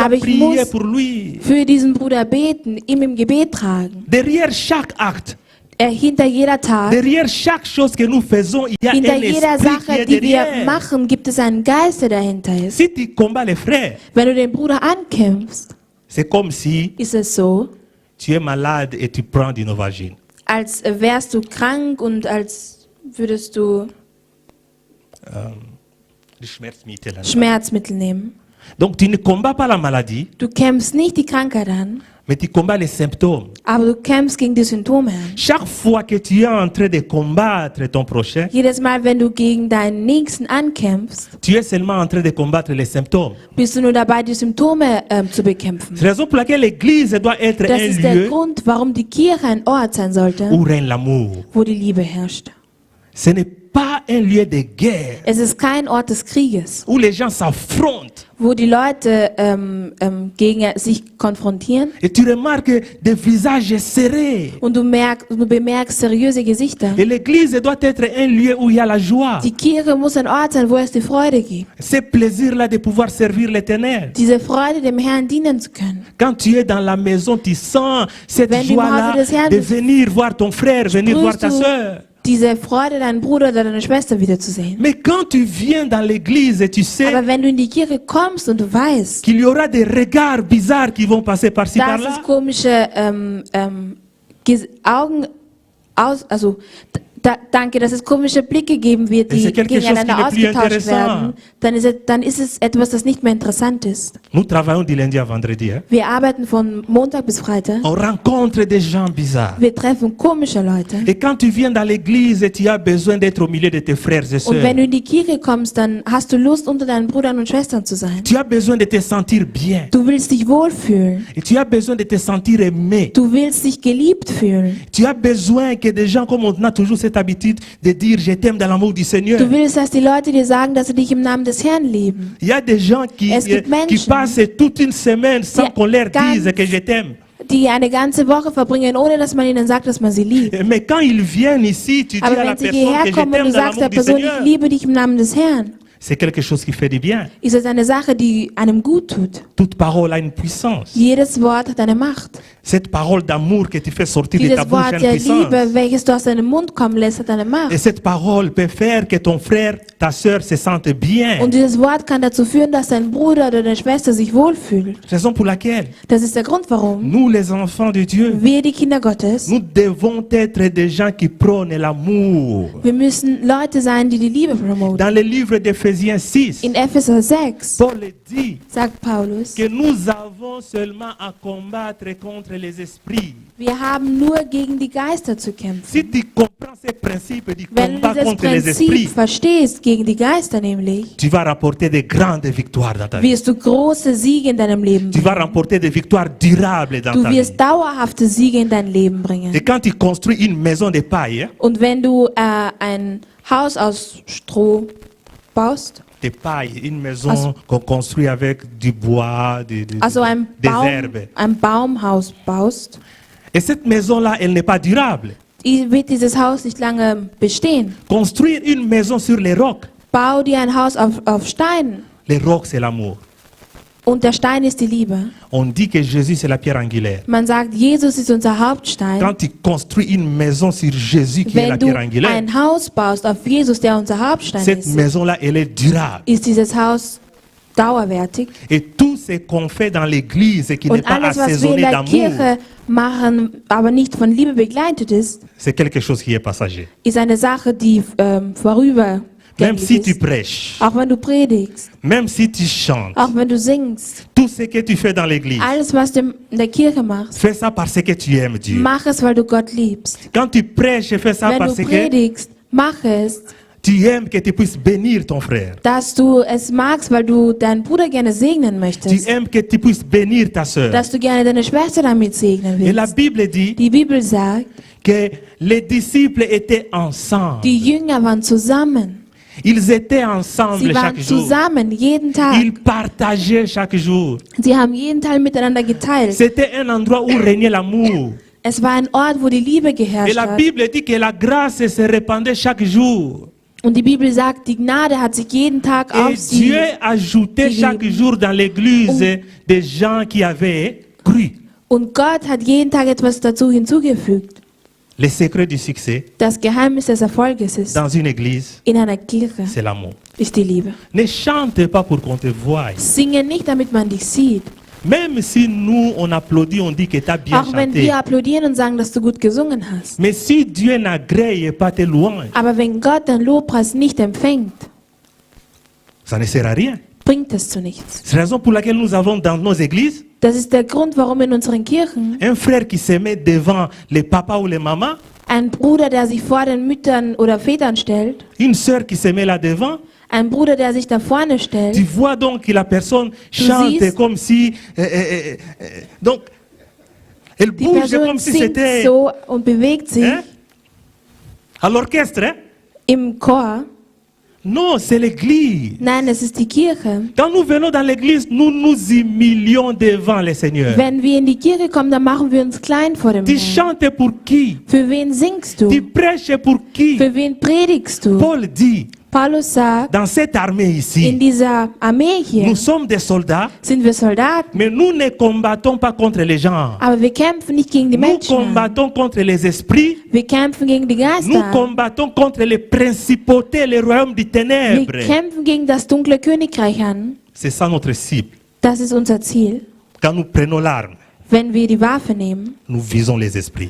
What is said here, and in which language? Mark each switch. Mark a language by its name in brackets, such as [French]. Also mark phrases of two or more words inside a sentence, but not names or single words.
[German] Aber ich [French] prier [German] muss [French] pour lui. [German] für diesen Bruder beten, ihm im Gebet tragen. [French] Derrière chaque acte, [German] Hinter jeder Tat, [French] derrière chaque chose que nous faisons, il y a [German] hinter [French] un [German] jeder [French] esprit qui [German] Sache, [French] est [German] die wir [French] derrière. [German] machen, gibt es einen Geist, der dahinter ist. [French] Si tu combats les frères, [German] Wenn du den Bruder ankämpfst, [French] c'est comme si [German] ist es so, [French] tu es malade et tu prends du Novagine. [German] als wärst du krank und als würdest du Du Schmerzmittel. Schmerzmittel nehmen. [French] Donc tu ne combats pas la maladie, [German] Du kämpfst nicht die Krankheit an, [French] mais tu combats les symptômes. [German] aber du kämpfst gegen die Symptome an. [French] Chaque fois que tu es en train de combattre ton prochain, [German] Jedes Mal, wenn du gegen deinen Nächsten ankämpfst, [French] tu es seulement en train de combattre les symptômes. [German] bist du nur dabei, die Symptome zu bekämpfen. [French] C'est la raison pour laquelle l'église doit être [German] Das [French] un [German] ist der [French] lieu [German] Grund, warum die Kirche ein Ort sein sollte, [French] où règne l'amour. [German] wo die Liebe herrscht. [French] Ce n'est pas un lieu de guerre, [German] Es ist kein Ort des Krieges, [French] où les gens s'affrontent. [German] wo die Leute gegen sich konfrontieren [French] Et tu remarques des visages serrés. [German] und du bemerkst seriöse Gesichter. [French] Et l'église doit être un lieu où il y a la joie. [German] Die Kirche muss ein Ort sein, wo es die Freude gibt. [French] Ce plaisir-là de pouvoir servir l'Éternel. [German] Diese Freude, dem Herrn dienen zu können. [French] Quand tu es dans la maison, tu sens cette [German] Wenn du im [French] joie-là [German] Hause des Herrn [French] de [German] bist, [French] venir voir ton frère, venir voir [German] Spürst [French] ta [German] du [French] soeur. [German] diese Freude, deinen Bruder oder deine Schwester wiederzusehen. [French] Mais quand tu viens dans l'église et tu sais [German] Aber wenn du in die Kirche kommst und du weißt, [French] qu'il y aura des regards bizarres qui vont passer par-ci, [German] dass es [French] par-là, [German] komische Augen also danke, dass es komische Blicke geben wird, die [French] C'est quelque chose [German] gegeneinander [French] qui n'est plus [German] ausgetauscht [French] intéressant. [German] werden, dann ist es etwas, das nicht mehr interessant ist. [French] nous travaillons du lundi à vendredi. Hein. [German] Wir arbeiten von Montag bis Freitag. [French] On rencontre des gens bizarres. [German] Wir treffen komische Leute. [French] Et quand tu viens dans l'église et tu as besoin d'être au milieu de tes frères et [German] Und [French] sœurs, [German] wenn du in die Kirche kommst, dann hast du Lust, unter deinen Brüdern und Schwestern zu sein. [French] tu as besoin de te sentir bien. [German] Du willst dich wohlfühlen. [French] Et tu as besoin de te sentir aimé. [German] Du willst dich geliebt fühlen. [French] Tu as besoin que des gens, comme on a toujours cette habitude de dire je t'aime dans l'amour du Seigneur. [German] Du willst, dass die Leute dir sagen, dass sie dich im Namen des Herrn lieben. [French] Il y a des gens qui [German] Es gibt Menschen, [French] passent toute une semaine sans [German] die [French] qu'on leur [German] ganz- [French] dise que je t'aime. [German] Die eine ganze Woche verbringen, ohne dass man ihnen sagt, dass man sie liebt. [French] Mais quand ils viennent ici, tu dis [German] Aber [French] à la [German] wenn sie [French] personne que [German] hierher [French] je [German] kommen und [French] t'aime [German] du [French] dans [German] sagst der [French] l'amour du [German] Person, [French] Seigneur, [German] ich liebe dich im Namen des Herrn, [French] c'est quelque chose qui fait du bien. [German] ist es eine Sache, die einem gut tut. [French] Toute parole a une puissance. [German] Jedes Wort hat eine Macht. [French] Cette parole d'amour que tu fais sortir de ta [German] Dieses [French] bouche a [German] Wort [French] une [German] der [French] puissance. [German] Liebe, welches du aus deinem Mund kommen lässt, hat eine [French] Et [German] Macht. [French] cette parole peut faire que ton frère, ta soeur se sentent bien. [German] Und dieses Wort kann dazu führen, dass dein Bruder oder deine Schwester sich wohlfühlt. [French] Raison pour laquelle [German] Das ist der Grund, warum [French] nous, les enfants de Dieu, [German] wir, die Kinder Gottes, [French] nous devons être des gens qui prônent l'amour. [German] wir müssen Leute sein, die die Liebe promoten. [French] Dans le livre d'Éphésiens 6, [German] In Epheser 6 [French] Paul dit [German] sagt Paulus, [French] que nous avons seulement à combattre contre les esprits. [German] wir haben nur gegen die Geister zu kämpfen. [French] Si tu comprends ces principes du [German] Wenn du [French] combat [German] dieses [French] contre les [German] Prinzip [French] esprits, [German] verstehst, gegen die Geister nämlich, [French] tu vas rapporter de grandes victoires dans ta vie. [German] wirst du große Siege in deinem Leben [French] Tu vas [German] bringen. [French] remporter des victoires durables dans [German] Du [French] ta vie. [German] wirst dauerhafte Siege in dein Leben bringen. [French] Et quand tu construis une maison de paille, hein, [German] Und wenn du ein Haus aus Stroh baust, [French] de paille, une maison [German] Also- [French] qu'on construit avec du bois, [German] also [French] des herbes. [German] ein Baumhaus baust, [French] Et cette maison-là, elle n'est pas durable. [German] wird dieses Haus nicht lange bestehen. [French] Construire une maison sur les rocs, [German] Bau dir ein Haus auf Steinen [French] les rocs c'est l'amour. [German] Und der Stein ist die Liebe. [French] On dit que Jésus, c'est la pierre angulaire. [German] Man sagt, Jesus ist unser Hauptstein. [French] Quand tu construis une maison sur Jésus qui est la [German] Wenn du [French] pierre angulaire, [German] ein Haus baust auf Jesus, der unser Hauptstein [French] cette [German] ist, [French] maison-là, elle est durable. [German] ist dieses Haus dauerwertig. [French] Et tout ce qu'on fait dans l'église et qui n'est [German] Und [French] pas [German] alles, was wir in [French] assaisonné [German] der [French] d'amour, [German] Kirche machen, aber nicht von Liebe begleitet ist, [French] c'est quelque chose qui est passager. [German] ist eine Sache, die [French] Même [German] vorübergängig [French] si tu [German] ist. [French] prêches, [German] Auch wenn du predigst, [French] même si tu chantes, [German] auch wenn du singst, [French] tout ce que tu fais dans l'église, [German] alles, was du in der Kirche machst, [French] fais ça parce que tu aimes Dieu. [German] mach es, weil du Gott liebst. [French] Quand tu prêches, fais ça [German] Wenn [French] parce [German] du [French] que [German] predigst, mach es, [French] tu aimes que tu puisses bénir ton frère. [German] dass du es magst, weil du deinen Bruder gerne segnen [French] Tu [German] möchtest. [French] aimes que tu puisses bénir ta soeur. [German] Dass du gerne deine Schwester damit segnen [French] Et la [German] willst. [French] Bible dit [German] Die Bibel sagt, [French] que les disciples étaient ensemble. [German] die Jünger waren zusammen. [French] Ils étaient ensemble [German] Sie waren [French] chaque jour. [German] zusammen jeden Tag. [French] Ils partageaient chaque jour. [German] Sie haben jeden Tag miteinander geteilt. [French] C'était un endroit où régnait l'amour. [German] Es war ein Ort, wo die Liebe [French] Et [German] geherrscht [French] la [German] hat. [French] Bible dit que la grâce se répandait chaque jour. [German] Und die Bibel sagt, die Gnade hat sich jeden Tag [French] Et [German] auf sie. [French] Dieu ajoutait chaque jour dans l'église des gens qui avaient cru. [German] Und Gott hat jeden Tag etwas dazu hinzugefügt. [French] Le secret du succès [German] Das Geheimnis des Erfolges ist, [French] dans une église, [German] in einer Kirche, [French] c'est l'amour. [German] ist die Liebe. [French] Ne chante pas pour qu'on te voie. [German] Singe nicht, damit man dich sieht. [French] Même si nous, on applaudit, on dit que tu as bien [German] Auch wenn [French] chanté. [German] wir applaudieren und sagen, dass du gut gesungen hast. [French] Mais si Dieu n'agrée pas tes louanges, [German] Aber wenn Gott deinen Lobpreis nicht empfängt, [French] ça ne sert à rien. [German] bringt es zu nichts. [French] C'est la raison pour laquelle nous avons dans nos églises [German] Das ist der Grund, warum in unseren Kirchen [French] un frère qui se met devant les papas ou les mamans, [German] ein Bruder, der sich vor den Müttern oder Vätern stellt, [French] une sœur qui se met là devant. [German] ein Bruder, der sich da vorne [French] Tu [German] stellt, [French] vois donc que la personne chante [German] siehst- [French] comme si... donc, elle [German] die [French] bouge [German] Person [French] comme si [German] singt [French] c'était... [German] so und bewegt sich [French] hein, à l'orchestre. Hein? [German] im Chor. [French] Non, c'est l'église. [German] Nein, es ist die Kirche. [French] Quand nous venons dans l'église, nous nous humilions devant le Seigneur. [German] Wenn wir in die Kirche kommen, dann machen wir uns klein vor dem [French] Tu [German] Herrn. [French] chantes pour qui? [German] Für wen singst [French] Tu [German] du? [French] prêches pour qui? [German] Für wen predigst du? [French] Paul dit, [German] Paulus sagt, [French] dans cette armée [German] in [French] ici, [German] dieser Armee hier [French] nous sommes des soldats, [German] sind wir Soldaten, [French] mais nous ne combattons pas contre les gens. [German] aber wir kämpfen nicht gegen die [French] Nous [German] Menschen. [French] combattons contre les esprits. [German] Wir kämpfen gegen die [French] Nous [German] Geister. [French] combattons contre les principautés, les royaumes des [German] Wir [French] ténèbres. [German] kämpfen gegen das dunkle Königreich an. [French] C'est ça notre cible. [German] Das ist unser Ziel. [French] Quand nous prenons l'arme, [German] Wenn wir die Waffe nehmen, [French] nous visons les esprits.